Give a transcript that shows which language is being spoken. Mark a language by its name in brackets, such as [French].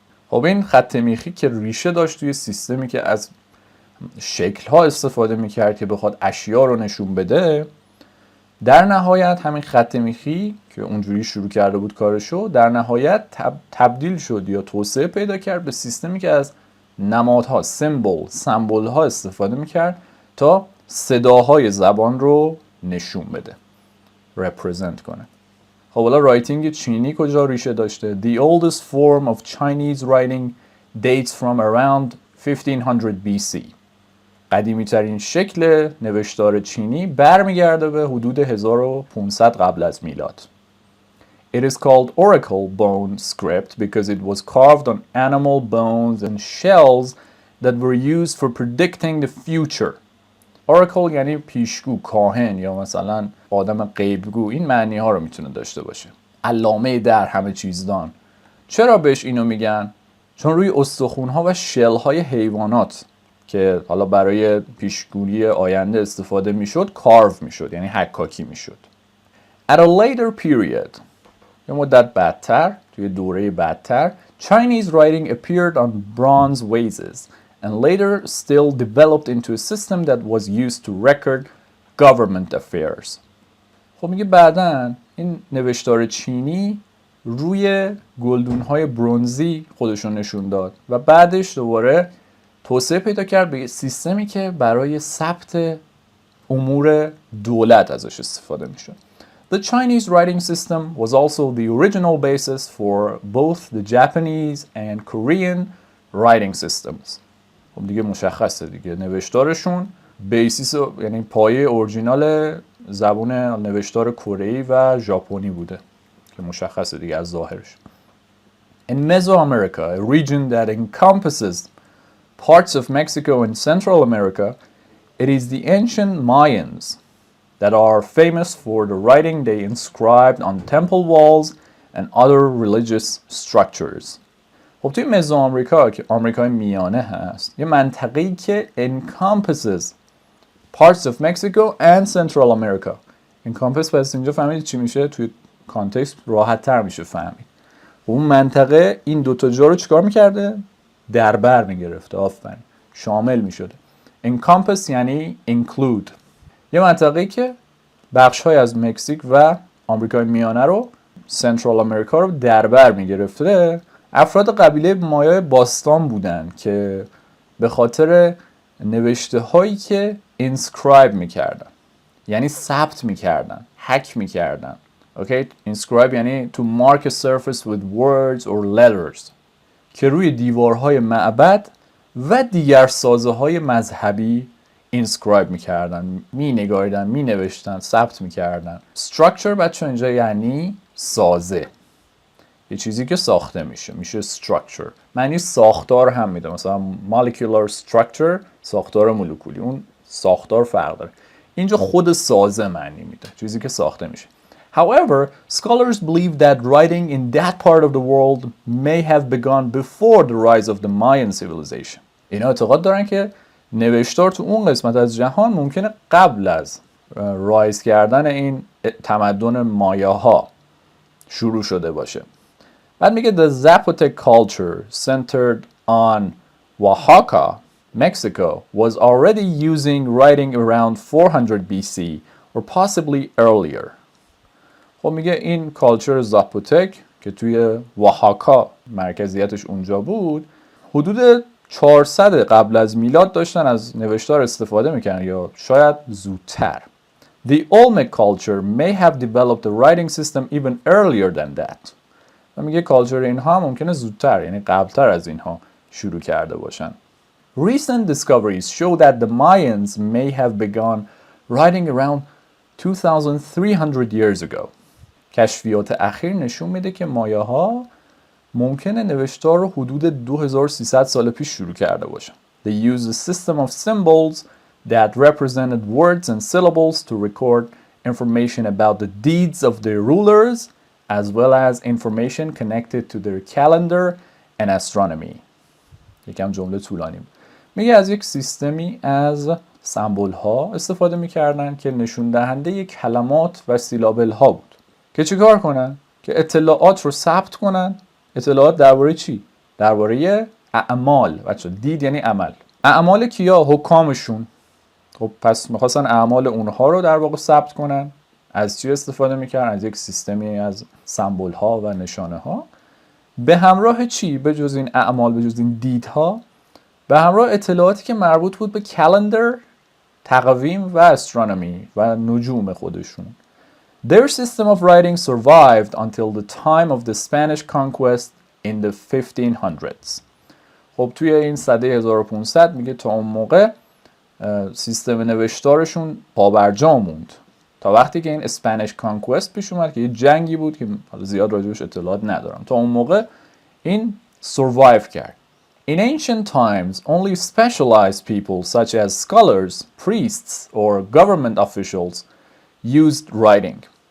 [Persian] خب این خط میخی که ریشه داشت توی سیستمی که از شکل‌ها استفاده می‌کرد که بخواد اشیا رو نشون بده، در نهایت همین خط میخی که اونجوری شروع کرده بود کارشو، در نهایت تبدیل شد یا توسعه پیدا کرد به سیستمی که از نمادها، سمبل ها استفاده میکرد تا صداهای زبان رو نشون بده، represent کنه. خب حالا رایتینگ چینی کجا ریشه داشته؟ [English] The oldest form of Chinese writing dates from around 1500 BC. [Persian] قدیمی ترین شکل نوشتار چینی برمیگرده به حدود 1500 قبل از میلاد. [English] It is called oracle bone script because it was carved on animal bones and shells that were used for predicting the future. [Persian] Oracle یعنی پیشگو، کاهن یا مثلا آدم غیبگو. این معنی ها رو میتونه داشته باشه. علامه در همه چیزدان. چرا بهش اینو میگن؟ چون روی استخوان ها و شل های حیوانات که حالا برای پیشگویی آینده استفاده میشد، کارو میشد، یعنی حکاکی میشد. [English] At a later period، [Persian] یه مدت بعدتر، توی دوره بعدتر، [English] Chinese writing appeared on bronze vases and later still developed into a system that was used to record government affairs. [Persian] خب میگه بعدن این نوشتار چینی روی گلدون‌های برنزی خودشون نشون داد و بعدش دوباره توسعه پیدا کرد به سیستمی که برای ثبت امور دولت ازش استفاده میشد. [English] The Chinese writing system was also the original basis for both the Japanese and Korean writing systems. [Persian] خب دیگه مشخصه دیگه نوشتارشون بیسیس، یعنی پایه اورجینال زبان نوشتار کره‌ای و ژاپنی بوده که مشخصه دیگه از ظاهرش. [English] In Mesoamerica, a region that encompasses parts of Mexico and Central America, it is the ancient Mayans that are famous for the writing they inscribed on temple walls and other religious structures. [Persian] خب توی مزوآمریکا که آمریکای میانه هست، یه منطقه‌ای که [English] encompasses parts of Mexico and Central America. [Persian] encompass پس اینجا فهمیدید چی میشه؟ توی کانتکست راحت تر میشه فهمید. اون منطقه این دوتا جا رو چیکار میکرده؟ در بر میگرفته. آفرین، شامل میشده. encompass یعنی include. یه منطقه‌ای که بخش‌های از مکزیک و آمریکای میانه رو، سنترال آمریکا رو در بر میگرفته. افراد قبیله مایای باستان بودن که به خاطر نوشته هایی که inscribe میکردن، یعنی ثبت میکردن، حک میکردن. اوکی، inscribe یعنی [English] to mark a surface with words or letters، [Persian] که روی دیوارهای معبد و دیگر سازه های مذهبی inscribe میکردن، مینگاریدن، مینوشتن، ثبت میکردن. structure بچه اینجا یعنی سازه، یه چیزی که ساخته میشه structure. معنی ساختار هم میده، مثلا molecular structure ساختار مولکولی، اون ساختار فرق داره. اینجا خود سازه معنی میده، چیزی که ساخته میشه. [English] However, scholars believe that writing in that part of the world may have begun before the rise of the Mayan civilization. [Persian] اینا اعتقاد دارن که نوشتار تو اون قسمت از جهان ممکنه قبل از رایز کردن این تمدن مایاها شروع شده باشه. بعد میگه [English] the Zapotec culture centered on Oaxaca, Mexico was already using writing around 400 BC or possibly earlier. [Persian] خب میگه این کالچر زاپوتک که توی واحاکا مرکزیتش اونجا بود حدود 400 قبل از میلاد داشتن از نوشتار استفاده میکنن یا شاید زودتر. [English] The Olmec culture may have developed a writing system even earlier than that. [Persian] و میگه کالچر اینها ممکنه زودتر یعنی قبلتر از اینها شروع کرده باشن. [English] Recent discoveries show that the Mayans may have begun writing around 2300 years ago. [Persian] کشفیات اخیر نشون میده که مایاها ممکنه نوشتار رو حدود 2300 سال پیش شروع کرده باشن. [English] They used a system of symbols that represented words and syllables to record information about the deeds of their rulers as well as information connected to their calendar and astronomy. [Persian] یکم جمله طولانی. میگه از یک سیستمی از سمبل ها استفاده میکردن که نشون دهنده کلمات و سیلابل ها بود. که چیکار کنن؟ که اطلاعات رو ثبت کنن. اطلاعات درباره چی؟ درباره اعمال. بچه دید یعنی عمل. اعمال کیا؟ حکامشون. خب پس میخواستن اعمال اونها رو در واقع ثبت کنن. از چی استفاده میکردن؟ از یک سیستمی از سمبل ها و نشانه ها. به همراه چی؟ به جز این اعمال، به جز این دیدها، به همراه اطلاعاتی که مربوط بود به کلندر، تقویم و استرونومی و نجوم خودشون. [English] Their system of writing survived until the time of the Spanish conquest in the 1500s. [Persian] خب توی این سده 1500 میگه تا اون موقع سیستم نوشتارشون پابرجا موند تا وقتی که این اسپانیش کانکوست پیش اومد که یه جنگی بود که زیاد راجبش اطلاعات ندارم. تا اون موقع این survive کرد. [English] In ancient times, only specialized people such as scholars, priests or government officials used writing.